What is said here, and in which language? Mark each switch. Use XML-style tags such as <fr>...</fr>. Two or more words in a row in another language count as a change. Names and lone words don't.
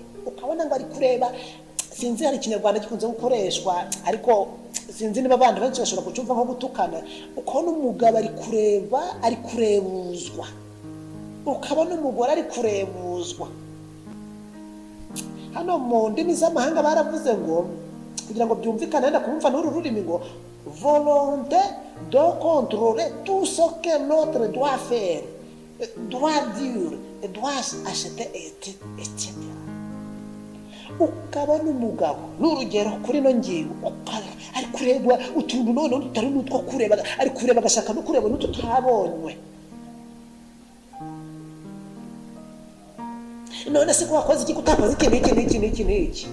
<rw>Ukabona ngo ari kureba, sinzi hari ikinyarwanda gikunze gukoreshwa, ariko sinzi niba abandi benshi bashobora kucyumva nko gutukana. Ukabona umugabo ari kurebuzwa, ukabona umugore ari kurebuzwa. Hano mu ndimi z'amahanga baravuze ngo, kugira ngo byumvikane wenda kumva n'uru rurimi, ngo</rw> <fr>volonté de contrôler tout ce que l'autre doit faire, doit dire, doit acheter, etc.</fr> <rw>Ukabona umugabo n'urugero kuri no ngingo ari kureba utuntu none utari n'utwo kureba, ari kureba agashaka no kureba n'utu turabonywe. None se ko wakoze iki kutakoze iki?</rw>